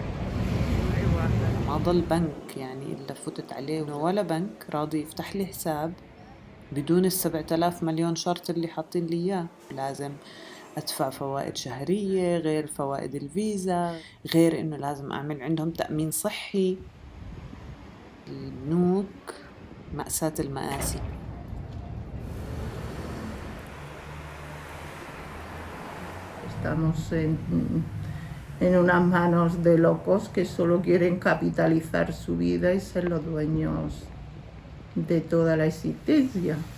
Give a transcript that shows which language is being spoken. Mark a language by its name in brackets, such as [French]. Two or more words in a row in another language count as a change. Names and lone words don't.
[Arabic] ما ضل بنك يعني إلا فتت عليه ولا بنك راضي يفتح لي حساب بدون 7,000 مليون شرط اللي حاطين لي إياه. لازم أدفع فوائد شهرية غير فوائد الفيزا، غير إنه لازم أعمل عندهم تأمين صحي. البنوك مأساة المآسي. [Spanish] Estamos en unas manos de locos que solo quieren capitalizar su vida y ser los dueños de toda la existencia.